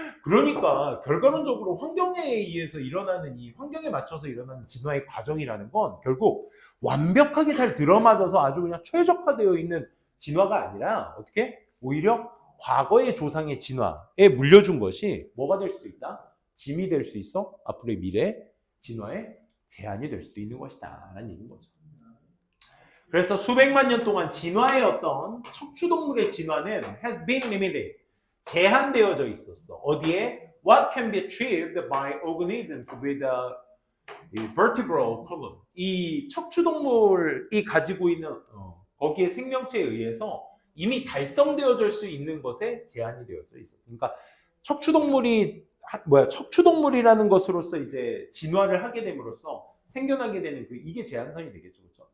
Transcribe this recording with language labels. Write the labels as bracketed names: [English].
[Korean] 그러니까 결과론적으로 환경에 의해서 일어나는 이 환경에 맞춰서 일어나는 진화의 과정이라는 건 결국 완벽하게 잘 들어맞아서 아주 그냥 최적화되어 있는 진화가 아니라 어떻게 오히려 과거의 조상의 진화에 물려준 것이 뭐가 될 수도 있다? 짐이 될 수 있어. 앞으로의 미래 진화의 제한이 될 수도 있는 것이다 라는 얘기인 거죠. 그래서 수백만 년 동안 진화의 어떤 척추동물의 진화는 [English] has been limited. [Korean] 제한되어져 있었어. 어디에? [English] What can be achieved by organisms with a vertebral column. [Korean] 이 척추동물이 가지고 있는 거기에 생명체에 의해서 이미 달성되어질 수 있는 것에 제한이 되어져 있었어. 그러니까 척추동물이라는 것으로서 이제 진화를 하게 됨으로써 생겨나게 되는 이게 제한선이 되겠죠. 그렇죠?